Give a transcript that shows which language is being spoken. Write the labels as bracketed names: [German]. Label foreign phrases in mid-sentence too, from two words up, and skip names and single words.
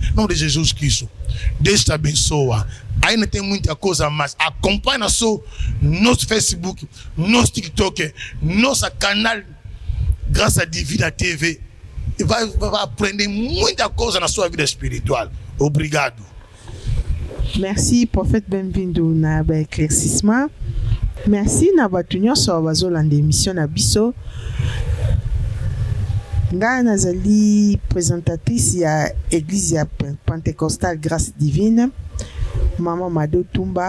[Portuguese] Em nome de Jesus Cristo. Deus te abençoa. Ainda tem muita coisa mais. Acompanha só nosso Facebook, nosso TikTok, nosso canal Graça Divina TV. E vai aprender muita coisa na sua vida espiritual. Obrigado. [French] Merci, prophète Benvindo na éclaircissement. [Lingala] Merci na batu nyonso bazolanda émission na biso. Nga nazali présentatrice ya église ya Pentecostal Grâce Divine, Maman Mado Tumba.